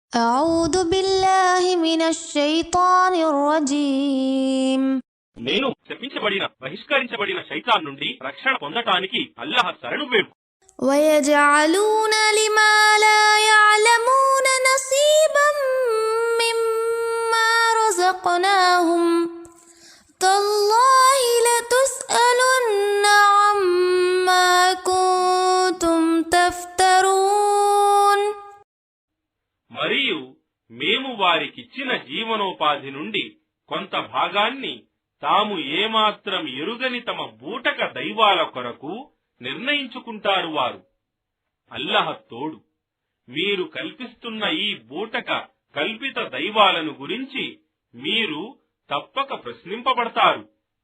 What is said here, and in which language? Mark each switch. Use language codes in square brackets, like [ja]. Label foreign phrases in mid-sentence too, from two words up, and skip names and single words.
[ar] أعوذ بالله من الشيطان الرجيم. [te] నేను శపించబడిన బహిష్కరించబడిన శైతాన్ నుండి రక్షణ పొందటానికి అల్లాహ్ శరణు వేడు. [ar] ويجعلون لما لا يعلمون نصيبا مما رزقناهم تالله لتسألن عما كنتم تفترون. [te] మరియు మేము వారికిచ్చిన జీవనోపాధి నుండి కొంత భాగాన్ని తాము ఏమాత్రం ఎరుగని తమ బూటక దైవాల కొరకు నిర్ణయించుకుంటారు. వారు అల్లాహ్ తోడు. మీరు కల్పిస్తున్న ఈ బూటక కల్పిత దైవాలను గురించి మీరు తప్పక ప్రశ్నింపబడతారు.